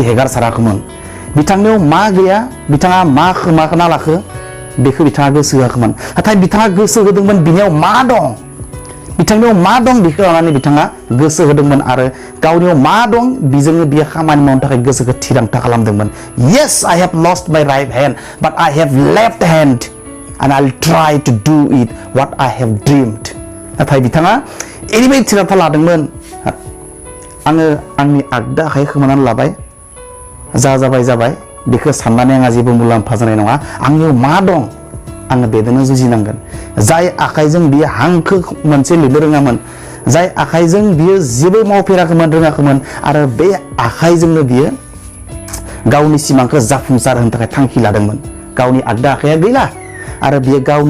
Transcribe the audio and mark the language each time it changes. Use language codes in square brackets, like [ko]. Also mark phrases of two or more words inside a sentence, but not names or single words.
[brx] हेगारसाराखैमोन बिथांनियाव मा गैया बिथाङा मा खोमाना लाखो बेखौ बिथाङा गोसो होआखैमोन नाथाय बिथाङा गोसो होदोंमोन बिनियाव मा दं बिथांनियाव मा दं बेखौ लानानै बिथाङा गोसो होदोंमोन आरो गावनियाव मा दं बेजोंनो बियो खामानि मावनो थाखाय गोसोखौ थिरांथा खालामदोंमन [en] yes I have lost my right hand but I have left hand and I'll try to do it what I have dreamed [brx] नाथाय बिथाङा ओरैबायदि थिरांथा लादोंमोन आङो आंनि आगदा आखाइ खोमानानै लाबाय जाबाय बेखौ साननानै आंहा जेबो मुलाम्फा जानाय नङा आंनियाव मा दं आङो बेजोंनो जुजिनांगोन जाय आखाइजों बियो हांखो मोनसे लिरनो रोङामोन जाय आखाइजों बियो जेबो मावफेराखैमोन रोङाखैमोन आरो बे आखाइजोंनो बियो गावनि सिमांखौ जाफुंसार होनो थाखाय थांखि लादोंमोन गावनि आगदा आखाइया गैला आरो बियो गावनि